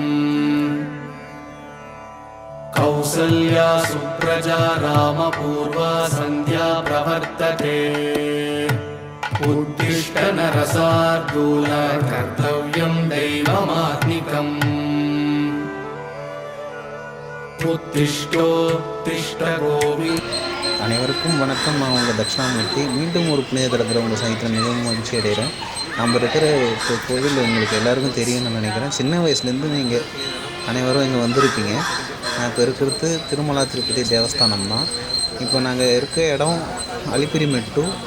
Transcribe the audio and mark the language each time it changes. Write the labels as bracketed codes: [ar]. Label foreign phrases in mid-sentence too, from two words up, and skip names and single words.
[sa] कौसल्या सुप्रजा रामपूर्वा सन्ध्या प्रवर्तते उत्तिष्ठ नरसार्दूल कर्तव्यं दैवमात्मिकम् उत्तिष्ठोत्तिष्ठ गोविन्द। [ta] அனைவருக்கும் வணக்கம். நான் உங்கள் தட்சிணாமூர்த்தி. மீண்டும் ஒரு புனித தலத்தில் உங்கள் சந்தித்தில் மிகவும் மகிழ்ச்சி அடைகிறேன். நம்ம இருக்கிற கோவில் உங்களுக்கு எல்லாருக்கும் தெரியும்னு நினைக்கிறேன். சின்ன வயசுலேருந்து நீங்கள் அனைவரும் இங்கே வந்திருப்பீங்க. நான் இப்போ இருக்கிறது திருமலா திருப்பதி தேவஸ்தானம் தான். இப்போ நாங்கள் இருக்க இடம் அலிப்பிரிமெட்டு.